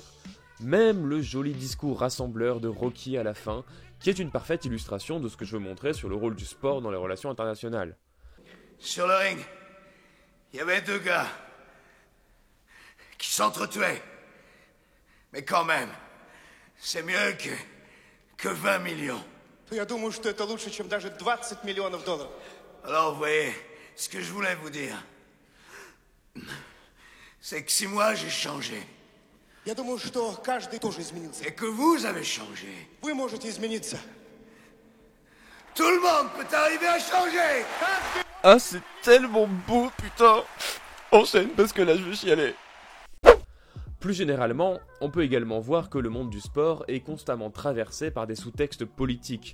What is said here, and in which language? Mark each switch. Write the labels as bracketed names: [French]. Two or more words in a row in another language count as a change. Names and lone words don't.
[French] Même le joli discours rassembleur de Rocky à la fin, qui est une parfaite illustration de ce que je veux montrer sur le rôle du sport dans les relations internationales. Sur le ring, il y avait 2 gars qui s'entretuaient. Mais quand même, c'est mieux que 20 millions. [Russian] Я думаю, что это лучше, чем даже 20 миллионов долларов. [French] Alors, vous voyez, ce que je voulais vous dire, c'est que si moi j'ai changé, [Russian] Я думаю, что каждый тоже изменился. [French] et que vous avez changé, [Russian] Вы можете измениться. [French] tout le monde peut arriver à changer. Ah, c'est tellement beau, putain! Enchaîne parce que là je vais chialer. Plus généralement, on peut également voir que le monde du sport est constamment traversé par des sous-textes politiques.